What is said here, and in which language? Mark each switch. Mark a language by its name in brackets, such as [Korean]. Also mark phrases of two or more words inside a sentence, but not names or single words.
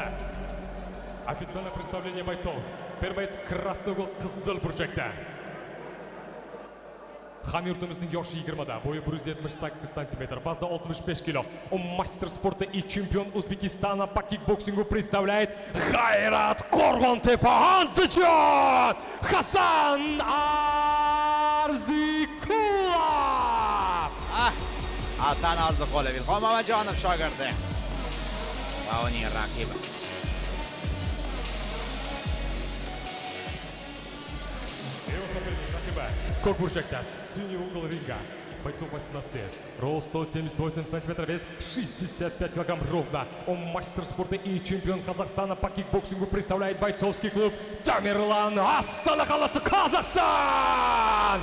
[Russian] Официальное представление бойцов. Первый из красный угол [Uzbek] Кызыл бурчакта. Hamyurtimizning yoshi 20 da, bo'yi 178 см, вазда 65 кг. [Russian] Он мастер спорта и чемпион Узбекистана по кикбоксингу представляет G'ayrat Qo'rg'ontepa Andijon Hasan Orziqulov. [Uzbek] Hasan Orziqulov Ilhom Mamajonov shogirdi. Va uning raqibi. [Russian] Корпурчакта, синий угол ринга. Бойцов 18 лет. Рост 178 см, вес 65 кг ровно. Он мастер спорта и чемпион Казахстана по кикбоксингу представляет бойцовский клуб Тамерлан Астана қаласы Казахстан.